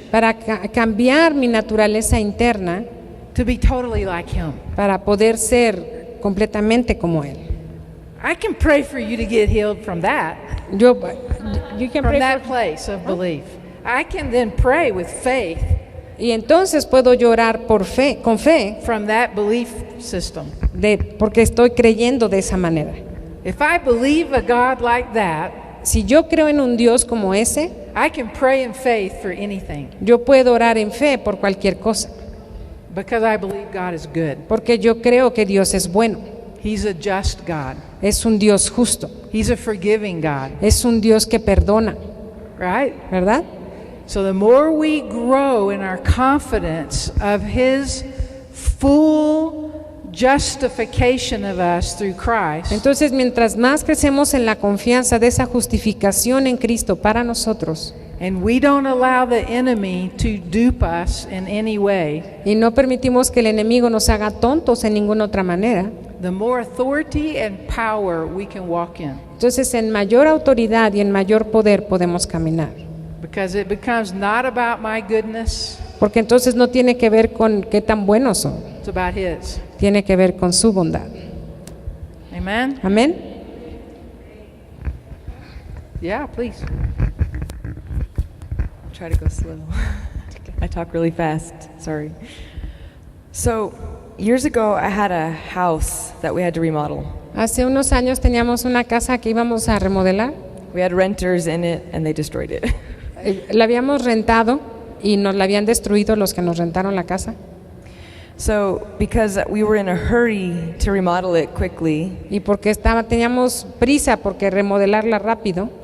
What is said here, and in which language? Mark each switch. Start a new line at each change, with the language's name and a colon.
Spanish: para cambiar mi naturaleza interna,
English: to be totally like Him.
Spanish: para poder ser completamente como Él.
English: I can pray for you to get healed from that, You can from for- place of belief. I can then pray with faith
Spanish: y entonces puedo llorar por fe, con fe,
English: from that belief system.
Spanish: porque estoy creyendo de esa manera.
English: If I believe a God like that,
Spanish: Si yo creo en un Dios como ese,
English: I can pray in faith for anything
Spanish: yo puedo orar en fe por cualquier cosa,
English: because I believe God is good.
Spanish: porque yo creo que Dios es bueno,
English: He's a just God.
Spanish: es un Dios justo,
English: He's a forgiving God,
Spanish: es un Dios que perdona,
English: right?
Spanish: ¿verdad?
English: So the more we grow in our confidence of His full justification of us through Christ,
Spanish: Entonces, mientras más crecemos en la confianza de esa justificación en Cristo para nosotros,
English: and we don't allow the enemy to dupe us in any way,
Spanish: y no permitimos que el enemigo nos haga tontos en ninguna otra manera,
English: the more authority and power we can walk in,
Spanish: entonces en mayor autoridad y en mayor poder podemos caminar.
English: because it becomes not about my goodness,
Spanish: Porque entonces no tiene que ver con qué tan buenos son,
English: it's about His.
Spanish: tiene que ver con su bondad.
English: Amen?
Spanish: Amén.
English: Yeah, please. Try to go slow. I talk really fast. Sorry. So, years ago, I had a house that we had to remodel.
Spanish: Hace unos años teníamos una casa que íbamos a remodelar.
English: We had renters in it, and they destroyed it.
Spanish: La habíamos rentado y nos la habían destruido los que nos rentaron la casa.
English: So, because we were in a hurry to remodel it quickly,
Spanish: Y porque teníamos prisa porque remodelarla rápido,